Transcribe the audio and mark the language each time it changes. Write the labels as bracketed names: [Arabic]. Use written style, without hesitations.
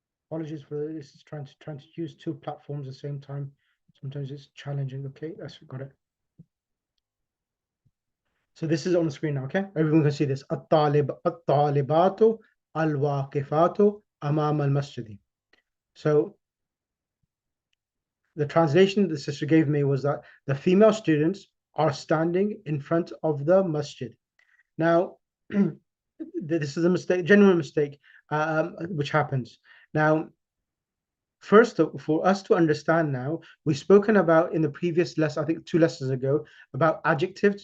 [English] Apologies for this. Is trying to use 2 platforms at the same time. Sometimes it's challenging. Okay, that's got it. So this is on the screen now, okay? Everyone can see this. [Arabic] الطالبات الواقفات أمام المسجد. [English] So the translation the sister gave me was that the female students are standing in front of the masjid. Now, this is a mistake, genuine mistake, which happens. Now, first, for us to understand now, we've spoken about in the previous lesson, I think 2 lessons ago, about adjectives.